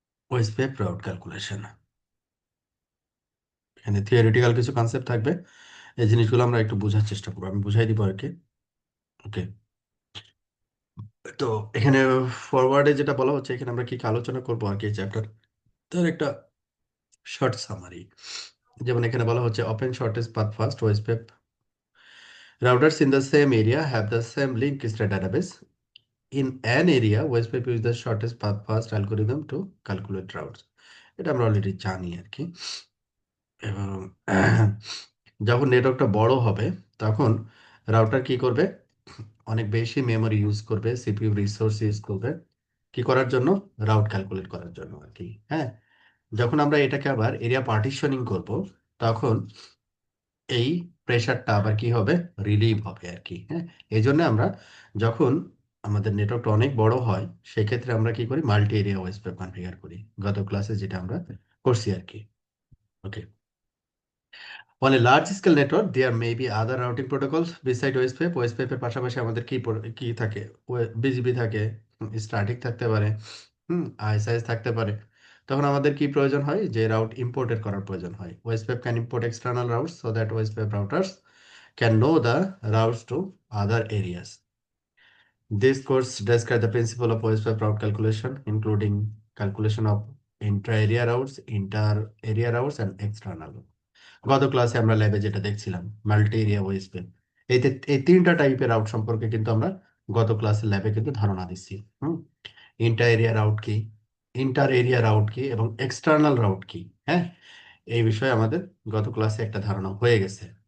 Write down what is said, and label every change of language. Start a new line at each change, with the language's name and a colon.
Bangla: OSPF route calculation, এখানে theoretical কিছু concept থাকবে। এই জিনিসগুলো আমরা একটু বোঝার চেষ্টা করবো, আমি বুঝাই দিব আর কি। ওকে। তো এখানে ফরওয়ার্ডে যেটা বলা হচ্ছে, এখানে আমরা কি কি আলোচনা করবো আর কি চ্যাপ্টার, তার একটা শর্ট সামারি। যেমন এখানে বলা হচ্ছে
English: Open shortest path first OSPF routers in the same area have the same link state database. In an area OSPF use the shortest path first algorithm to calculate routes.
Bangla: এটা আমরা already জানি আর কি। এবং যখন নেটওয়ার্কটা বড় হবে তখন রাউটার কি করবে, অনেক বেশি মেমোরি ইউজ করবে, সিপিইউ রিসোর্স ইউজ করবে কি করার জন্য, রাউট ক্যালকুলেট করার জন্য আর কি। হ্যাঁ, যখন আমরা এটাকে আবার এরিয়া পার্টিশনিং করব, তখন এই প্রেশারটা আবার কি হবে, রিলিভ হবে আর কি। হ্যাঁ, এই জন্য আমরা যখন আমাদের নেটওয়ার্কটা অনেক বড় হয়, সেক্ষেত্রে আমরা কি করি, মাল্টি এরিয়া ওএসপিএফ কনফিগার করি, গত ক্লাসে যেটা আমরা করছি আর কি। ওকে।
English: On a large scale network, there may be other routing protocols beside OSPF.
Bangla: OSPF এর পাশাপাশি আমাদের কি থাকে, বিজিবি থাকে, স্ট্যাটিক থাকতে পারে, আইএসআইএস থাকতে পারে। তখন আমাদের কি প্রয়োজন হয়, যে রাউট ইম্পোর্টেড করার প্রয়োজন হয়।
English: OSPF can import external routes so that OSPF routers can know the routes to other areas. This course describes the principle of OSPF route calculation, including calculation of intra-area routes, inter-area routes, and external.
Bangla: গত ক্লাসে আমরা ল্যাবে যেটা দেখছিলাম, multi area OSPF, এই তিনটা টাইপের route সম্পর্কে কিন্তু আমরা গত ক্লাসে ল্যাবে কিন্তু ধারণা দিচ্ছি। ইন্টার এরিয়া রাউট কি, ইন্টার এরিয়া রাউট কি, এবং এক্সটার্নাল রাউট কি। হ্যাঁ, এই বিষয়ে আমাদের গত ক্লাসে একটা ধারণা হয়ে গেছে।